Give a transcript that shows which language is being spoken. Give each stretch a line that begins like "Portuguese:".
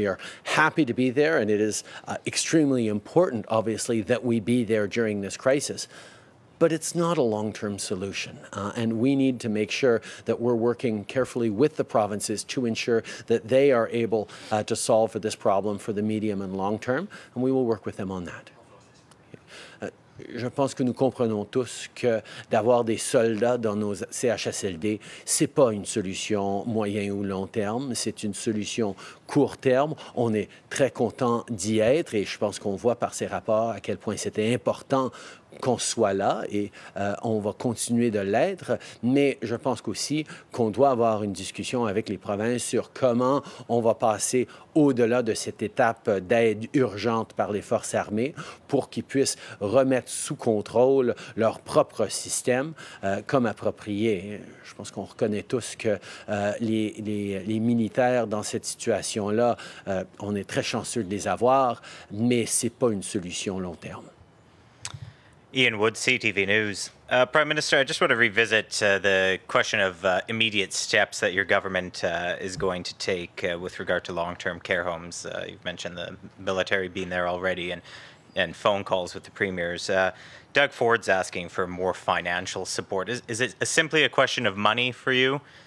English: We are happy to be there, and it is extremely important, obviously, that we be there during this crisis. But it's not a long-term solution, and we need to make sure that we're working carefully with the provinces to ensure that they are able to solve for this problem for the medium and long term, and we will work with them on that.
French: Je pense que nous comprenons tous que d'avoir des soldats dans nos CHSLD, c'est pas une solution moyen ou long terme, c'est une solution court terme. On est très content d'y être et je pense qu'on voit par ces rapports à quel point c'était important qu'on soit là et on va continuer de l'être, mais je pense qu'aussi qu'on doit avoir une discussion avec les provinces sur comment on va passer au-delà de cette étape d'aide urgente par les forces armées pour qu'ils puissent remettre sous contrôle leur propre système comme approprié. Je pense qu'on reconnaît tous que les militaires dans cette situation-là, on est très chanceux de les avoir, mais ce n'est pas une solution long terme.
English: Ian Wood, CTV News. Prime Minister, I just want to revisit the question of immediate steps that your government is going to take with regard to long-term care homes. You've mentioned the military being there already and phone calls with the premiers. Doug Ford's asking for more financial support. Is it simply a question of money for you?